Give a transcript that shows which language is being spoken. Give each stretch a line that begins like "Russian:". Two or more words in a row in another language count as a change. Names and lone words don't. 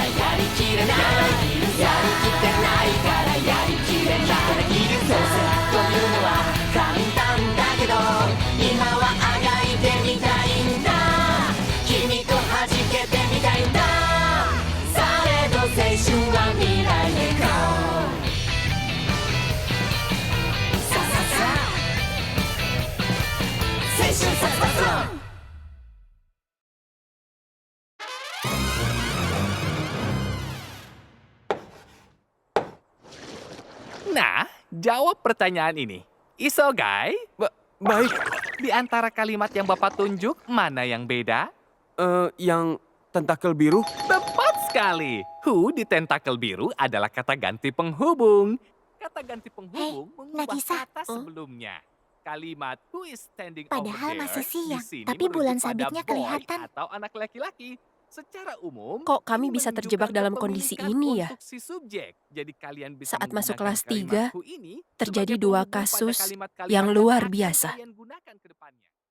Japanese: やりきれないやりきってないからやりきれないどうせというのは簡単だけど今はあがいてみたいんだ君と弾けてみたいんだ青春は未来へゴーさあさあさあ青春殺伐論
Indonesian: Nah, jawab pertanyaan ini. Isogai, Baik, di antara kalimat yang Bapak tunjuk, mana yang beda? yang tentakel biru. Tepat sekali. Who di tentakel biru adalah kata ganti penghubung. Kata ganti penghubung mengubah Nagisa. kata sebelumnya. Kalimat
English: who is standing
Indonesian: Padahal
English: over there
Indonesian: masih siang, di sini tapi merujuk bulan pada sabitnya boy kelihatan. atau anak laki-laki. Secara umum, Kok kami ini bisa menunjukkan terjebak dalam kondisi kepemilikan ini ya? untuk si subjek. Jadi kalian bisa Saat masuk menggunakan kelas kalimat 3, who ini terjadi sebagai 2 penghubung pada kasus kalimat-kalimat yang luar akan biasa. kalian gunakan ke depannya.